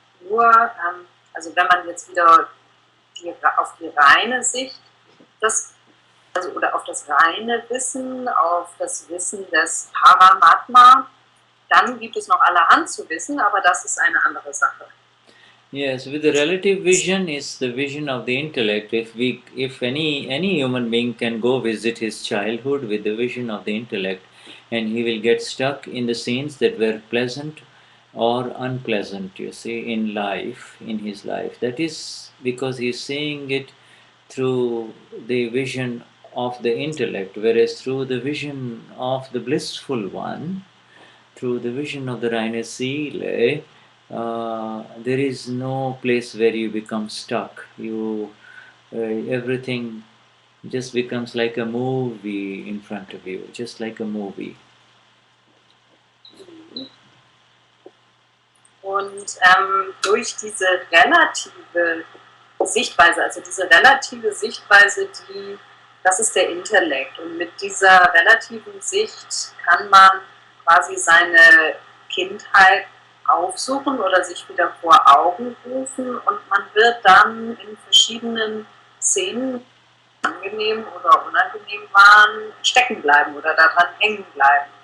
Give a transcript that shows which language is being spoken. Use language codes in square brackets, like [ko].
[de] Nur, also wenn man jetzt wieder auf die reine Sicht, oder auf das reine Wissen, auf das Wissen des Paramatma, dann gibt es noch allerhand zu wissen, aber das ist eine andere Sache. [en] Yes, with the relative vision is the vision of the intellect. If any human being can go visit his childhood with the vision of the intellect, and he will get stuck in the scenes that were pleasant or unpleasant, you see, in his life. That is because he is seeing it through the vision of the intellect, whereas through the vision of the blissful one, through the vision of the [de] Reine Seele, [en] there is no place where you become stuck. Everything just becomes like a movie in front of you, just like a movie. [de] Und durch diese relative Sichtweise, also diese relative Sichtweise, das ist der Intellekt. Und mit dieser relativen Sicht kann man quasi seine Kindheit aufsuchen oder sich wieder vor Augen rufen und man wird dann in verschiedenen Szenen, angenehm oder unangenehm waren, stecken bleiben oder daran hängen bleiben.